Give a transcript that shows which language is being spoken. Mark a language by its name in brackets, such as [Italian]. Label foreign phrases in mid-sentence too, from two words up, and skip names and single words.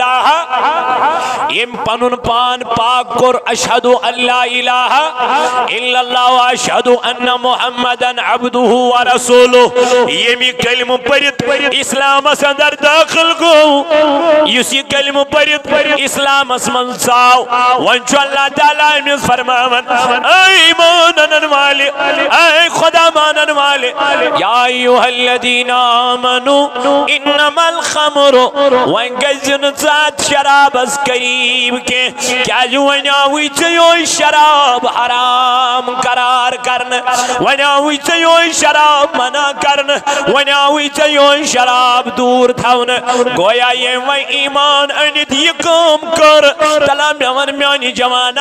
[Kashmiri] الہ یم پنن پان پاک کور [Arabic] اشہد ان لا الہ الا اللہ و اشہد ان محمدن عبدہ ورسولہ [Kashmiri] یمی کلمہ پرت اسلامس اندر داخل گو اس یہ کلمہ پرت اسلامس من ژاو وۄنۍ چھُ اللہ تعالیٰ أمِس فرماوان اے ایمان انن والے اے خدا مانن والے [Arabic] یا ایھا الذین آمنوا انما الخمر [Kashmiri] وۄنۍ گژھِ نہٕ ژٕ شرابس قریب کینٛہہ کیازِ وۄنۍ آوٕے ژےٚ یہوے شراب حرام قرار کرنہٕ وۄنۍ آوٕے ژےٚ یہوے شراب منع کرنہٕ وۄنۍ آوٕے ژےٚ یہوے شراب دور تھاونہٕ گویا ییٚمۍ وۄنۍ ایمان أنِتھ یہِ کٲم کٔر تلا مےٚ وَن میانہِ جوانا